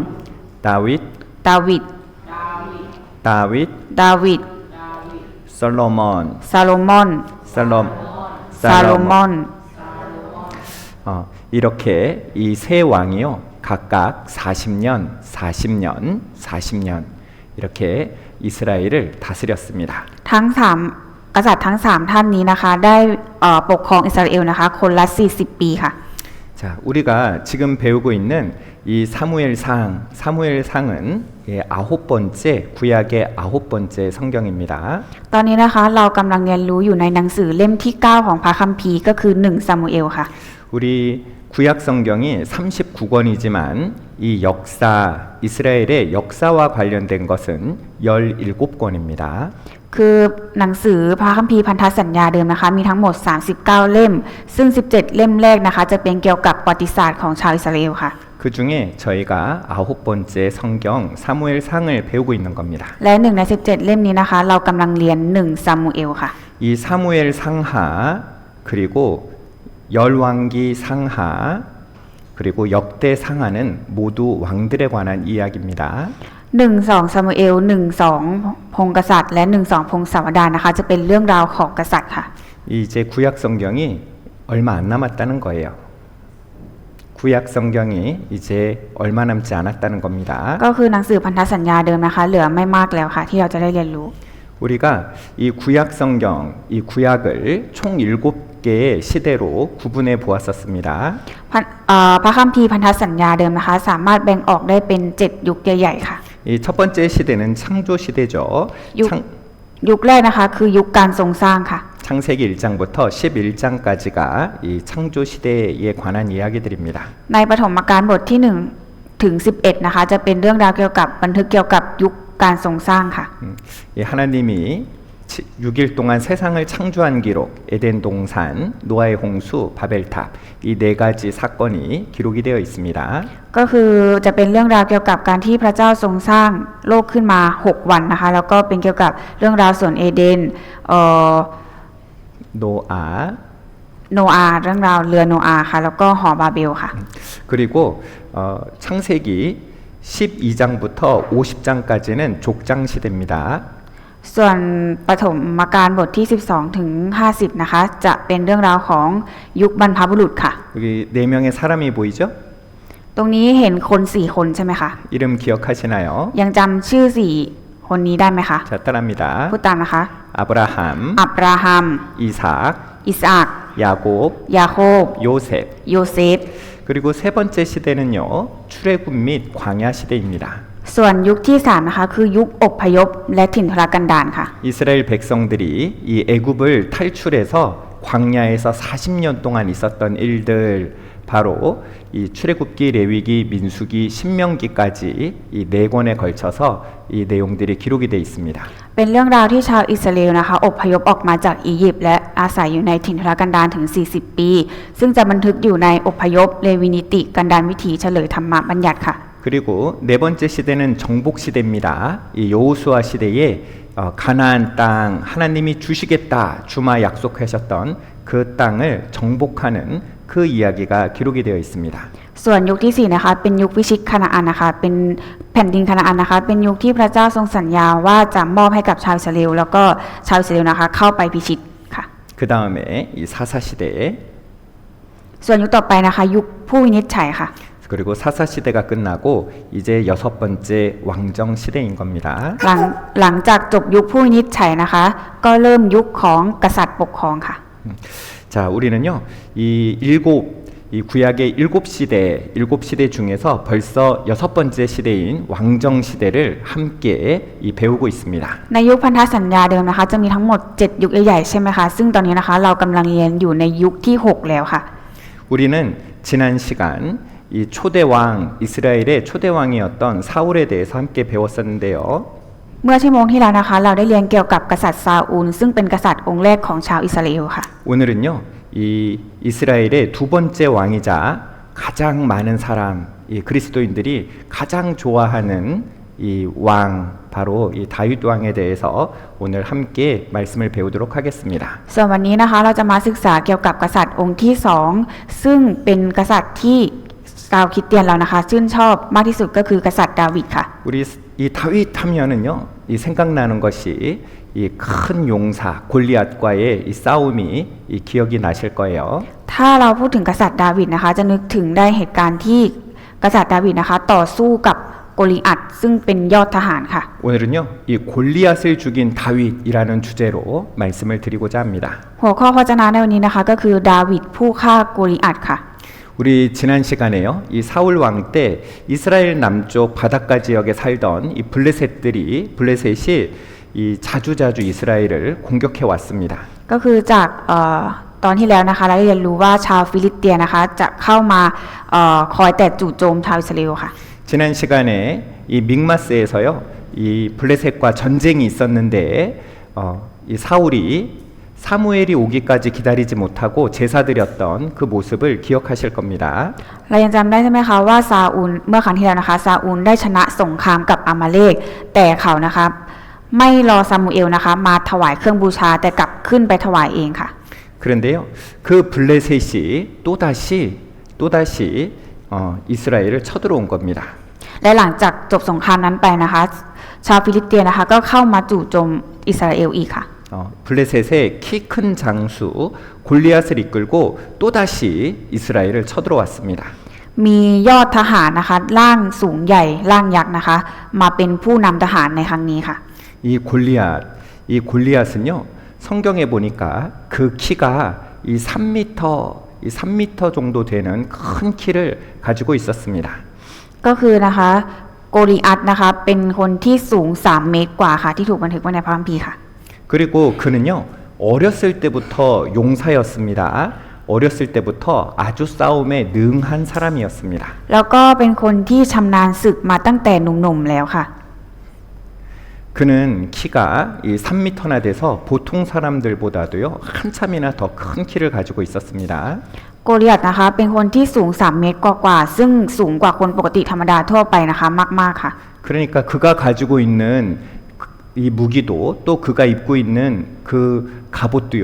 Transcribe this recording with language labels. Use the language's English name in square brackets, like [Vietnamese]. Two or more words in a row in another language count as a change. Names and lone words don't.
[Korean] 다윗, [Thai] ดาวิด ดาวิด [Korean] 솔로몬, [Thai] ซาโลมอน [Korean] 살롬ón. 이렇게 이 세 왕이요, 각각 40년 이렇게 이스라엘을 다스렸습니다. [Thai] ทั้ง3กษัตริย์ทั้ง3ท่านนี้นะคะได้ปกครองอิสราเอลนะคะคนละ40 ปีค่ะ [Korean] 자, 우리가 지금 배우고 있는 이 사무엘상은 9번째 구약의 9번째 성경입니다. [Thai] ตอนนี้นะคะเรากำลังเรียนรู้อยู่ในหนังสือเล่มที่ 9 ของพระคัมภีร์ก็คือ1 ซามูเอลค่ะ [Korean] 우리 구약 성경이 39권이지만 이 이스라엘의 역사와 관련된 것은 17권입니다. [Thai] คือหนังสือพระคัมภีร์พันธสัญญาเดิมนะคะมีทั้งหมด39 เล่มซึ่ง17 เล่มแรกนะคะจะเป็นเกี่ยวกับประวัติศาสตร์ของชาวอิสราเอลค่ะ [Korean] 그 중에 저희가 9번째 성경 사무엘상을 배우고 있는 겁니다. [Thai] และ1 ใน 17 เล่มนี้นะคะเรากำลังเรียน1 ซามูเอลค่ะ [Korean] 이 사무엘 상하 그리고 열왕기 상하 그리고 역대 상하는 모두 왕들에 관한 이야기입니다. [Thai] 1 2 ซามูเอล1 2 พงศ์กษัตริย์และ1 2 พงศาวดารนะคะจะเป็นเรื่องราวของกษัตริย์ค่ะ [Korean] 이제 구약 성경이 얼마 안 남았다는 거예요. 구약 성경이 이제 얼마 남지 않았다는 겁니다. [Thai] ก็คือหนังสือพันธสัญญาเดิมนะคะเหลือไม่มากแล้วค่ะที่เราจะได้เรียนรู้ [Korean] 우리가 이 구약 성경, 이 구약을 총 7개의 시대로 구분해 보았었습니다. [Thai] พระคัมภีร์พันธสัญญาเดิมนะคะสามารถแบ่งออกได้เป็น7ยุคใหญ่ๆค่ะ [Korean] 이 첫 번째 시대는 창조 시대죠. 육. [Thai] ยุคแรกนะคะคือยุคการทรงสร้างค่ะ [Korean] 창세기 1장부터 11장까지가 이 창조 시대에 관한 이야기들입니다. [Thai] ในปฐมกาลบทที่1ถึง11นะคะจะเป็นเรื่องราวเกี่ยวกับบันทึกเกี่ยวกับยุคการทรงสร้างค่ะ [Korean] 이 하나님이 6일 동안 세상을 창조한 기록, 에덴 동산, 노아의 홍수, 바벨탑 이 네 가지 사건이 기록이 되어 있습니다. [Thai] ก็คือจะเป็นเรื่องราวเกี่ยวกับการที่พระเจ้าทรงสร้างโลกขึ้นมา6วันนะคะแล้วก็เป็นเกี่ยวกับเรื่องราวสวนเอเดน [Korean] 노아 [Thai] โนอาห์เรื่องราวเรือโนอาห์ค่ะแล้วก็หอบาเบลค่ะ [Korean] 그리고 창세기 12장부터 50장까지는 족장 시대입니다. [Thai] ส่วนปฐมกาลบทที่12ถึง50นะคะจะเป็นเรื่องราวของยุคบรรพบุรุษค่ะ [Korean] 여기 4명의 사람이 보이죠? [Thai] ตรงนี้เห็นคน4คนใช่ไหมคะ [Korean] 이름 기억하시나요? [Thai] ยังจำชื่อ4คนนี้ได้ไหมคะ [Korean] 자, 따라합니다. [Thai] พูดตามนะคะ [Korean] 아브라함, [Thai] อับราฮัม [Korean] 이삭, [Thai] อิสอัก [Korean] 야곱, [Thai] ยาโคบ [Korean] 요셉. [Thai] โยเซฟ [Korean] 그리고 세 번째 시대는요. 출애굽 및 광야 시대입니다. [Thai] ส่วนยุคที่3นะคะคือยุคอพยพและถิ่นทุรกันดารค่ะ [Korean] 이스라엘 백성들이 이 애굽을 탈출해서 광야에서 40년 동안 있었던 일들 바로 이 출애굽기, 레위기, 민수기, 신명기까지 이 네 권에 걸쳐서 이 내용들이 기록이 되어 있습니다. [Thai] เป็นเรื่องราวที่ชาวอิสราเอลนะคะอพยพออกมาจากอียิปต์และอาศัยอยู่ในถิ่นทุรกันดารถึง40ปีซึ่งจะบันทึกอยู่ในอพยพเลวีนิติกันดารวิถีเฉลยธรรมบัญญัติค่ะ [Korean] 그리고 네 번째 시대는 정복 시대입니다. 이 여호수아 시대에 가나안 땅 하나님이 주시겠다 주마 약속하셨던 그 땅을 정복하는 그 이야기가 기록이 되어 있습니다. [Thai] ส่วนยุคที่4นะคะเป็นยุควิชิตคานาอันนะคะเป็นแผ่นดินคานาอันนะคะเป็นยุคที่พระเจ้าทรงสัญญาว่าจะมอบให้กับชาวอิสราเอลแล้วก็ชาวอิสราเอลนะคะเข้าไปพิชิตค่ะ [Korean] 그 다음에 이 사사 시대 [Thai] ส่วนยุคต่อไปนะคะยุคผู้วินิจฉัยค่ะ [Korean] 그리고 사사 시대가 끝나고 이제 6번째 왕정 시대인 겁니다. [Thai] หลังจากจบยุคผู้วินิจฉัยนะคะก็เริ่มยุคของกษัตริย์ปกครองค่ะ [Korean] 자, 우리는요, 이 구약의 7시대 중에서 벌써 6번째 시대인 왕정 시대를 함께 배우고 있습니다. [Thai] ในยุคพันธสัญญาเดิมนะคะจะมีทั้งหมด7ยุคใหญ่ๆใช่ไหมคะซึ่งตอนนี้นะคะเรากำลังเรียนอยู่ในยุคที่6แล้วค่ะ [Korean] 우리는 지난 시간 이 초대왕 이스라엘의 초대왕이었던 사울에 대해서 함께 배웠었는데요. [Thai] เมื่อชั่วโมงที่แล้วนะคะเราได้เรียนเกี่ยวกับกษัตริย์ซาอูลซึ่งเป็นกษัตริย์องค์แรกของชาวอิสราเอลค่ะ [Korean] 오늘은요, 이 이스라엘의 두 번째 왕이자 가장 많은 사람, 이 그리스도인들이 가장 좋아하는 이 왕, 바로 이 다윗 왕에 대해서 오늘 함께 말씀을 배우도록 하겠습니다. [Thai] ส่วนวันนี้นะคะเราจะมาศึกษาเกี่ยวกับกษัตริย์องค์ที่2ซึ่งเป็นกษัตริย์ที่ชาวคริสเตียนเรานะคะชื่นชอบมากที่สุดก็คือกษัตริย์ดาวิดค่ะ [Korean] 우리 이 다윗 하면은요, 이 생각나는 것이 이 큰 용사 골리앗과의 이 싸움이 이 기억이 나실 거예요. [Thai] ถ้าเราพูดถึงกษัตริย์ดาวิดนะคะจะนึกถึงได้เหตุการณ์ที่กษัตริย์ดาวิดนะคะต่อสู้กับโกลิอัตซึ่งเป็นยอดทหารค่ะ [Korean] 오늘은요, 이 골리앗을 죽인 다윗이라는 주제로 말씀을 드리고자 합니다. [Thai] หัวข้อพระวจนะในวันนี้นะคะก็คือดาวิดผู้ฆ่าโกลิอัตค่ะ [Korean] 우리 지난 시간에요, 이 사울 왕 때 이스라엘 남쪽 바닷가 지역에 살던 이 블레셋이 이 자주자주 이스라엘을 공격해 왔습니다. [Thai] ก็คือจากตอนที่แล้วนะคะเราได้เรียนรู้ว่าชาวฟิลิสเตียนะคะจะเข้ามาคอยแต่จู่โจมชาวอิสราเอลค่ะ [Korean] 지난 시간에 이 믹마스에서요, 이 블레셋과 전쟁이 있었는데 이 사울이 사무엘이 오기까지 기다리지 못하고 제사 드렸던 그 모습을 기억하실 겁니다. [Thai] เรายังจำได้ใช่ไหมคะว่าซาอูลเมื่อครั้งที่แล้วนะคะซาอูลได้ชนะสงครามกับอามาเลกแต่เขานะคะไม่รอซามูเอลนะคะมาถวายเครื่องบูชาแต่กลับขึ้นไปถวายเองค่ะ [Korean] 그런데요, 그 블레셋이 또다시 이스라엘을 쳐들어온 겁니다. [Thai] และหลังจากจบสงครามนั้นไปนะคะชาวฟิลิสเตียนนะคะก็เข้ามาจู่โจมอิสราเอลอีกค่ะ [Korean] 블레셋의 키 큰 장수 골리앗을 이끌고 또다시 이스라엘을 쳐들어왔습니다. [Thai] มียอดทหารนะคะร่างสูงใหญ่ร่างยักษ์นะคะมาเป็นผู้นำทหารในครั้งนี้ค่ะ [Korean] 이 골리앗은요. 성경에 보니까 그 키가 이 3m 정도 되는 큰 키를 가지고 있었습니다. [Thai] ก็คือนะคะโกลิอัตนะคะเป็นคนที่สูง3 เมตรกว่าค่ะที่ถูกบันทึกไว้ในพระคัมภีร์ค่ะ [Korean] 그리고 그는요. 어렸을 때부터 용사였습니다. 어렸을 때부터 아주 싸움에 능한 사람이었습니다. [Thai] แล้วก็เป็นคนที่ชำนาญศึกมาตั้งแต่หนุ่มๆแล้วค่ะ [Korean] 그는 키가 이 3m나 돼서 보통 사람들보다도요. 한참이나 더 큰 키를 가지고 있었습니다. [Thai] โกลิอัตนะคะเป็นคนที่สูง3 เมตรกว่าๆซึ่งสูงกว่าคนปกติธรรมดาทั่วไปนะคะมากๆค่ะ [Korean] 그러니까 그가 가지고 있는 이 무기도 또 그가 입고 있는 그 갑옷도요.